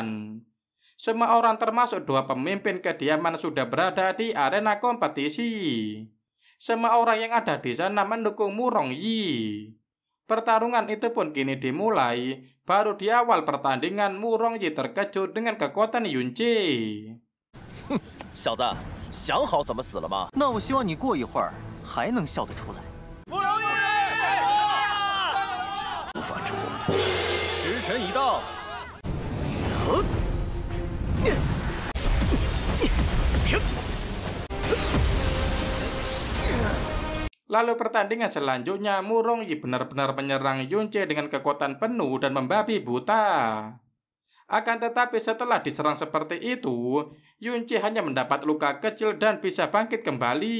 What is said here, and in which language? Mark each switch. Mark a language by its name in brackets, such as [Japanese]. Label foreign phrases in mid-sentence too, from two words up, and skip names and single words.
[Indonesian] Semua orang termasuk 2 pemimpin kediaman sudah berada di arena kompetisi. Semua orang yang ada di sana mendukung Murong Yi. Pertarungan itu pun kini dimulai. Baru di awal pertandingan, Murong Yi terkejut dengan kekuatan Yunce. [Chinese] 小子，想好怎么死了吗？那我希望你过一会儿还能笑得出来。慕容易，无法捉摸。时辰已到。 [Indonesian] Lalu pertandingan selanjutnya, Murong Yi benar-benar menyerang Yunce dengan kekuatan penuh dan membabi buta. Akan tetapi setelah diserang seperti itu, Yunce hanya mendapat luka kecil dan bisa bangkit kembali.